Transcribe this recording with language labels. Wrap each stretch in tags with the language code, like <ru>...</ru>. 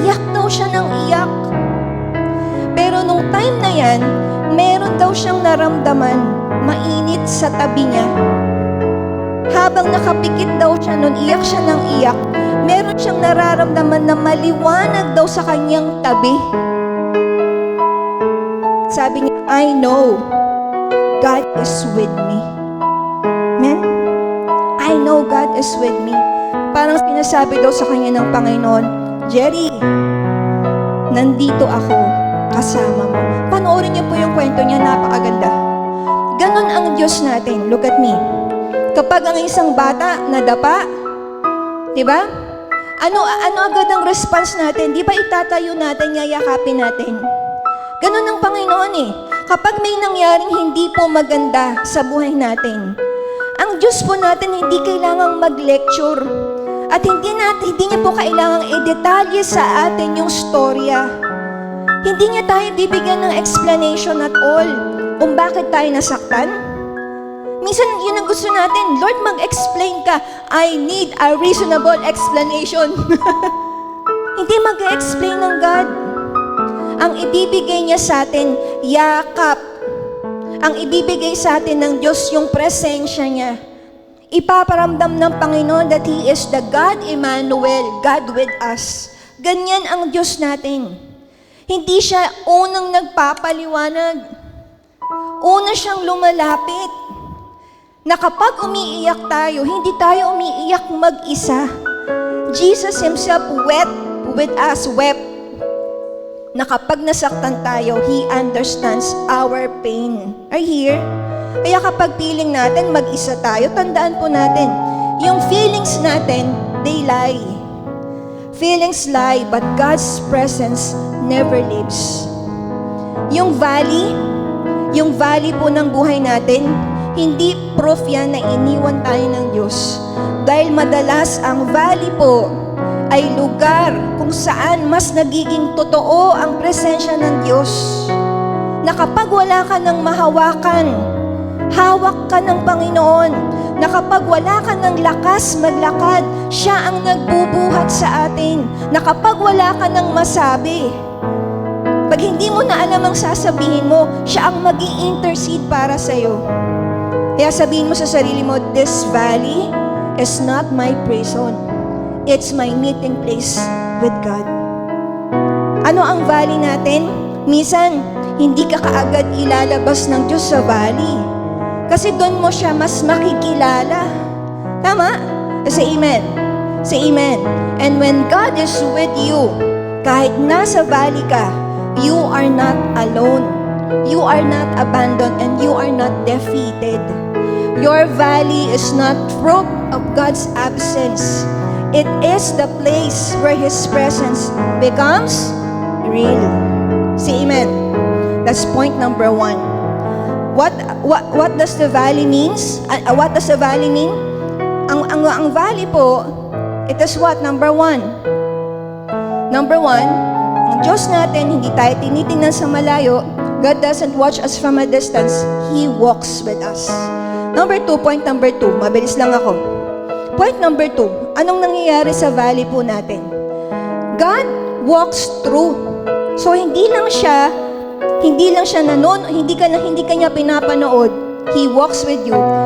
<tl>Iyak daw siya ng iyak. Pero nung time na yan, meron daw siyang naramdaman, mainit sa tabi niya. Habang nakapikit daw siya nun, iyak siya ng iyak, meron siyang nararamdaman na maliwanag daw sa kanyang tabi. Sabi niya,</tl> <en>I know God is with me. Amen? I know God is with me.</en> <tl>Parang sinasabi daw sa kanya ng Panginoon, Jerry, nandito ako kasama mo. Panoorin niyo po yung kwento niya, napakaganda. Ganon ang Diyos natin.</tl> <en>Look at me.</en> <tl>Kapag ang isang bata nadapa, di ba? Ano agad ang response natin? Di ba itatayo natin, yayakapin natin? Ganon ang Panginoon eh. Kapag may nangyaring hindi po maganda sa buhay natin, ang Diyos po natin hindi kailangang mag-lecture. At hindi niya po kailangang i-detalye sa atin yung storya. Hindi niya tayo bibigyan ng explanation at all kung bakit tayo nasaktan. Minsan, yun ang gusto natin. Lord, mag-explain ka.</tl> <en>I need a reasonable explanation.</en> <tl>Hindi mag-explain ng God. Ang ibibigay niya sa atin, yakap. Ang ibibigay sa atin ng Diyos, yung presensya niya. Ipaparamdam ng Panginoon</tl> <en>that He is the God Emmanuel, God with us.</en> <tl>Ganyan ang Diyos natin. Hindi siya unang nagpapaliwanag. Una siyang lumalapit. Na kapag umiiyak tayo, hindi tayo umiiyak mag-isa.</tl> <en>Jesus Himself wept with us, wept.</en> <tl>Na kapag nasaktan tayo,</tl> <en>He understands our pain. Are you here?</en> <tl>Kaya kapag feeling natin mag-isa tayo, tandaan po natin, yung feelings natin,</tl> <en>they lie. Feelings lie, but God's presence never leaves.</en> <tl>Yung valley po ng buhay natin, hindi proof yan na iniwan tayo ng Diyos. Dahil madalas ang valley po ay lugar kung saan mas nagiging totoo ang presensya ng Diyos. Na kapag wala ka ng mahawakan, hawak ka ng Panginoon. Na kapag wala ka ng lakas maglakad, siya ang nagbubuhat sa atin. Na kapag wala ka ng masabi, pag hindi mo na alam ang sasabihin mo, siya ang mag-i-intercede para sa'yo. Kaya sabihin mo sa sarili mo,</tl> <en>this valley is not my prison. It's my meeting place with God.</en> <tl>Ano ang valley natin? Minsan, hindi ka kaagad ilalabas ng Diyos sa valley. Kasi doon mo siya mas makikilala.</tl> <en>Tama? Say amen. Say amen. And when God is with you,</en> <tl>kahit nasa valley ka,</tl> <en>you are not alone. You are not abandoned and you are not defeated. Your valley is not proof of God's absence. It is the place where His presence becomes real. Say amen. That's point number 1. What does the valley means? What does the valley mean?</en> <tl>Ang valley po,</tl> <en>it is what? Number 1.</en> <tl>Number 1, ang Diyos natin, hindi tayo tinitingnan sa malayo.</tl> <en>God doesn't watch us from a distance. He walks with us. Point number 2,</en> <tl>mabilis lang ako.</tl> <en>Point number 2,</en> <tl>anong nangyayari sa valley po natin?</tl> <en>God walks through.</en> <tl>So hindi lang siya hindi ka niya pinapanood.</tl> <en>He walks with you.</en>